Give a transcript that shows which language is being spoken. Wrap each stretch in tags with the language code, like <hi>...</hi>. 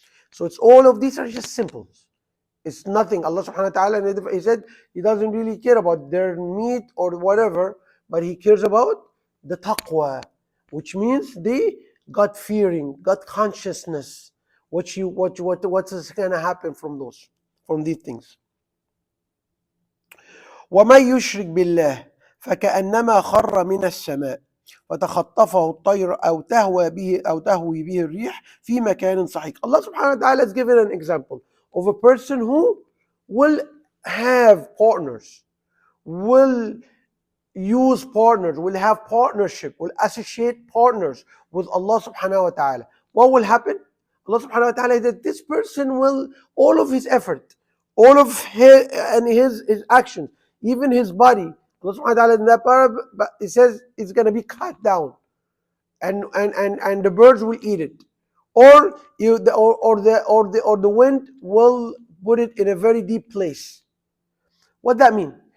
<en>So it's all of these are just symbols. It's nothing. Allah subhanahu wa ta'ala, He said He doesn't really care about their meat or whatever, but He cares about the taqwa, which means the God fearing, God consciousness. What is going to happen from these things.</en> <ar>وَمَن يُشْرِكْ بِاللَّهِ فَكَأَنَّمَا خَرَّ مِنَ السَّمَاءِ فتخطفه الطير أو تهوي به الريح في مكان سحيق.</ar> <en>Allah subhanahu wa ta'ala has given an example of a person who will have partners, will use partners, will have partnership, will associate partners with Allah subhanahu wa ta'ala. What will happen? Allah subhanahu wa ta'ala, that this person will, all of his effort, all of his actions, even his body, Allah subhanahu wa ta'ala in that parable, it says it's going to be cut down, and the birds will eat it, or the wind will put it in a very deep place. What that mean?</en>